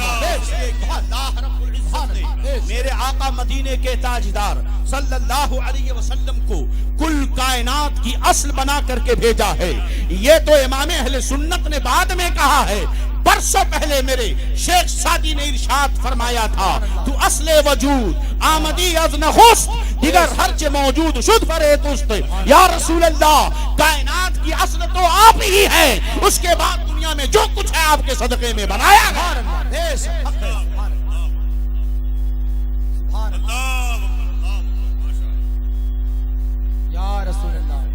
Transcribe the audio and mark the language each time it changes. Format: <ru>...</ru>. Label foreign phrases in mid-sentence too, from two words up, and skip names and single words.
<ur>میرے آقا مدینے کے تاجدار</ur> <ar>صلی اللہ علیہ وسلم</ar> <ur>کو کل کائنات کی اصل بنا کر کے بھیجا ہے۔ یہ تو امام اہل سنت نے بعد میں کہا ہے، برسوں پہلے میرے شیخ سعدی نے ارشاد فرمایا تھا</ur> <fa>تو اصل وجود آمدی از نخست دیگر ہرچے موجود شد برے تست.</fa> <ar>یا رسول اللہ</ar> <ur>کائنات کی اصل تو آپ ہی ہے, اس کے بعد دنیا میں جو کچھ ہے آپ کے صدقے میں بنایا ہے.</ur> <ar>یا رسول اللہ.</ar>